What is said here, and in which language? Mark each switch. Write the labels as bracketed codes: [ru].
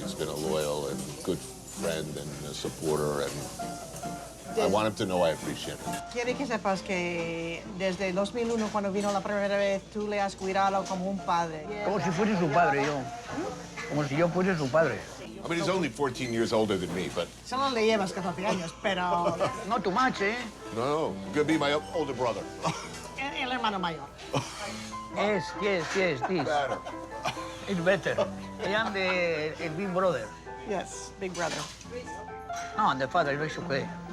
[en] He's been a loyal and good friend and a supporter, and I want him to know I appreciate him. [es] Quiere que sepas que desde el 2001, cuando vino la primera vez, tú le has cuidado como un padre. Como si fuese su padre, yo. Como si yo fuese su padre. [en] I mean, he's only 14 years older than me, but... [es] Solo le llevas 14 años, pero... [en] No too much, ¿eh? No, he's gonna be my older brother. [es] El hermano mayor. [en] Yes, this. Better. It's better. I am the big brother. Yes, big brother. No, the father is okay.